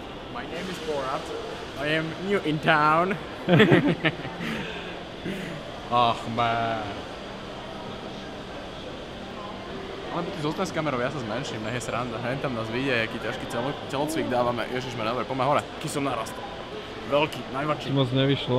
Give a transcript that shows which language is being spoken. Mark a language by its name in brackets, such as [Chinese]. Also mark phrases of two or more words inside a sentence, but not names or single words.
[English] My name is Borat. I am new in town. Ach man. [Slovak] Ale ty zostaň s kamerou, ja sa zmenším, nech je sranda. Hen tam nás vidie, aký ťažký telocvik dávame. Ježišme, dobre, poďme hore. Aký som narastol. Veľký, najväčší. Moc nevyšlo.